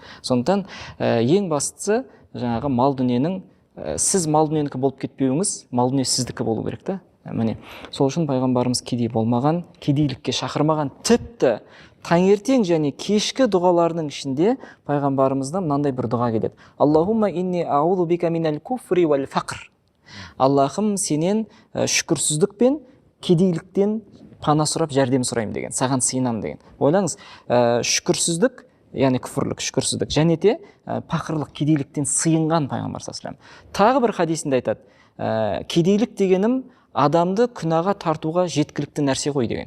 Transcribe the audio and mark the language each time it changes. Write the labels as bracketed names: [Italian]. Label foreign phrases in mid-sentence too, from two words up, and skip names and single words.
[Kazakh] Сондықтан ең бастысы жаңағы мал дүниенің, сіз мал дүниенікі болып кетпеуіңіз, мал дүние сіздікі болу керек та. Міне сол үшін пайғамбарымыз кедей болмаған, кедейлікке шақырмаған. Тіпті таңертең және кешкі дұғаларының ішінде пайғамбарымыздан мынандай бір дұға келеді: [Arabic] اللهم إني أعوذ بك من الكفر والفقر. [Kazakh] Аллахым, сенен шүкірсіздік пен кедейліктен пана сұрап жәрдем сұраймын деген, саған сыйынамын деген. Ойлаңыз, шүкірсіздік, яғни күфірлік, шүкірсіздік, және де пақырлық, кедейліктен сыйынған пайғамбар [Arabic] صلى الله عليه وسلم. [Kazakh] Тағы бір хадисінде айтады: кедейлік дегенім адамды күнәға тартуға жеткілікті нәрсе ғой деген.